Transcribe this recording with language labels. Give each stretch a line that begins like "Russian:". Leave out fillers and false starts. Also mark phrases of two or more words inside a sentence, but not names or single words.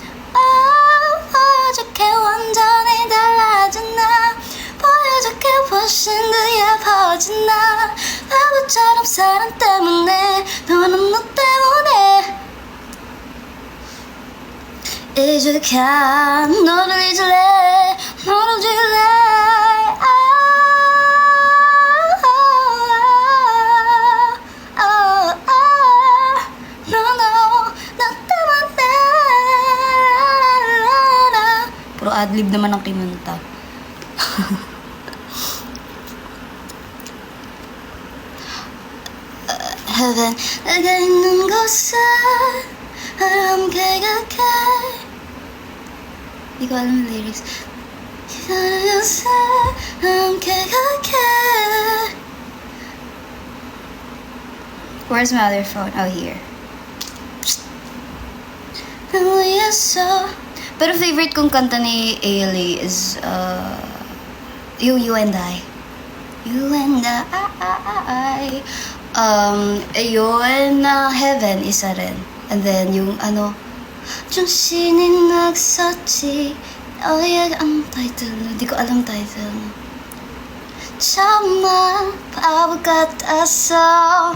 Korean: 어저께 완전히 달라진 나 보여줄게 훨씬 더 예뻐진 나 바보처럼 사랑 때문에 너는 너 때문에 잊을게 너를 잊을래 너를 잊을래
Filipino: puro adlib naman ang kinanta.
Korean: Heaven, 내가 있는 곳에 함께 갈게. 이거 아는 lyrics. 기다리는 곳에 함께 갈게.
English: Where's my other phone? Oh, here.
Korean: 위에서.
Filipino: Pero favorite kong kanta ni Ailey is You and I. You and I. Ayun na Heaven, isa rin.
English: And then
Filipino: yung 정신이 나갔었지. ang title. Hindi ko alam title.
Korean: 정말 바보 같았어.